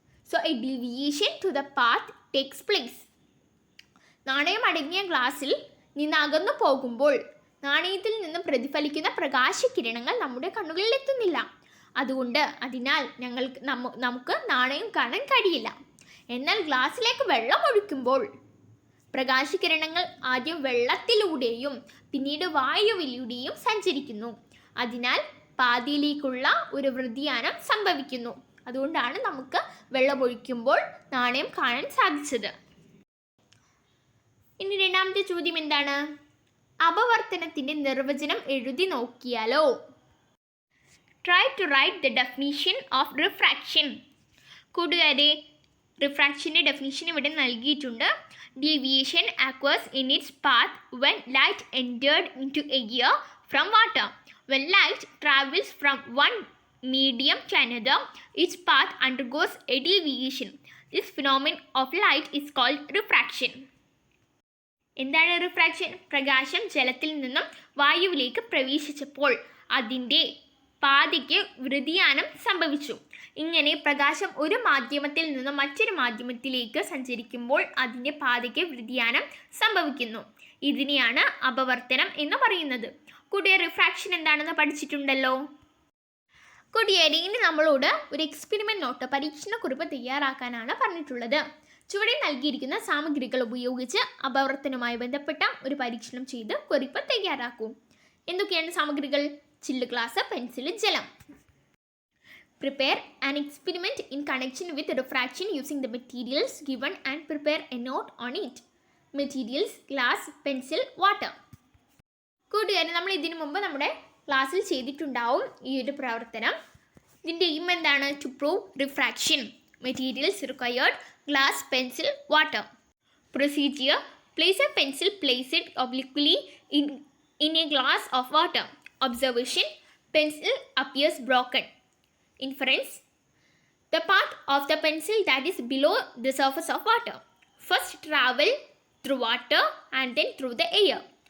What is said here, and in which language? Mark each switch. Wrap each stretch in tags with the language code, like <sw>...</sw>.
<en>So a deviation to the path takes place.</en> <ml>നാണയം അടങ്ങിയ ഗ്ലാസ്സിൽ നിന്ന് അകന്നു പോകുമ്പോൾ നാണയത്തിൽ നിന്ന് പ്രതിഫലിക്കുന്ന പ്രകാശകിരണങ്ങൾ നമ്മുടെ കണ്ണുകളിൽ എത്തുന്നില്ല. അതിനാൽ നമുക്ക് നാണയം കാണാൻ കഴിയില്ല. എന്നാൽ ഗ്ലാസ്സിലേക്ക് വെള്ളം ഒഴിക്കുമ്പോൾ പ്രകാശകിരണങ്ങൾ ആദ്യം വെള്ളത്തിലൂടെയും പിന്നീട് വായുവിലൂടെയും സഞ്ചരിക്കുന്നു. അതിനാൽ പാതിയിലേക്കുള്ള ഒരു വ്യതിയാനം സംഭവിക്കുന്നു. അതുകൊണ്ടാണ് നമുക്ക് വെള്ളമൊഴിക്കുമ്പോൾ നാണയം കാണാൻ സാധിച്ചത്. ഇനി രണ്ടാമത്തെ ചോദ്യം എന്താണ്? അപവർത്തനത്തിൻ്റെ നിർവചനം എഴുതി നോക്കിയാലോ?</ml> <en>Try to write the definition of refraction.</en> <ml>കൂട്ടുകാരെ, റിഫ്രാക്ഷൻ്റെ ഡെഫിനിഷൻ ഇവിടെ നൽകിയിട്ടുണ്ട്.</ml> <en>Deviation occurs in its path when light entered into air from water. When light travels from one medium to another, its path undergoes a deviation. This phenomenon of light is called refraction.</en> <ml>എന്താണ് refraction? പ്രകാശം ജലത്തിൽ നിന്നും വായുവിലേക്ക് പ്രവേശിച്ചപ്പോൾ അതിൻ്റെ പാതയ്ക്ക് വ്യതിയാനം സംഭവിച്ചു. ഇങ്ങനെ പ്രകാശം ഒരു മാധ്യമത്തിൽ നിന്നും മറ്റൊരു മാധ്യമത്തിലേക്ക് സഞ്ചരിക്കുമ്പോൾ അതിൻ്റെ പാതയ്ക്ക് വ്യതിയാനം സംഭവിക്കുന്നു. ഇതിനെയാണ് അപവർത്തനം എന്ന് പറയുന്നത്. കൂട്ടുകാർ, റിഫ്രാക്ഷൻ എന്താണെന്ന് പഠിച്ചിട്ടുണ്ടല്ലോ. കൂട്ടുകാരെ, ഇനി നമ്മളോട് ഒരു എക്സ്പെരിമെൻറ്റ് നോട്ട്, പരീക്ഷണക്കുറിപ്പ് തയ്യാറാക്കാനാണ് പറഞ്ഞിട്ടുള്ളത്. ചുവടെ നൽകിയിരിക്കുന്ന സാമഗ്രികൾ ഉപയോഗിച്ച് അപവർത്തനവുമായി ബന്ധപ്പെട്ട ഒരു പരീക്ഷണം ചെയ്ത് കുറിപ്പ് തയ്യാറാക്കൂ. എന്തൊക്കെയാണ് സാമഗ്രികൾ? ചില്ല് ഗ്ലാസ്, പെൻസിൽ, ജലം.</ml> <en>Prepare an experiment in connection with refraction using the materials given and prepare a note on it. Materials: glass, pencil, water.</en> <ml>കൂട്ടുകാരെ, നമ്മൾ ഇതിനു മുമ്പ് നമ്മുടെ ക്ലാസ്സിൽ ചെയ്തിട്ടുണ്ടാവും ഈ ഒരു പ്രവർത്തനം. ഇതിൻ്റെ എയിം എന്താണ്?</ml> <en>To prove refraction. Materials required: glass, pencil, water. Procedure: place a pencil, place it obliquely in a glass of water. Observation: pencil appears broken. Inference: the part of the pencil that is below the surface of water first travel through water and then through the air.</en>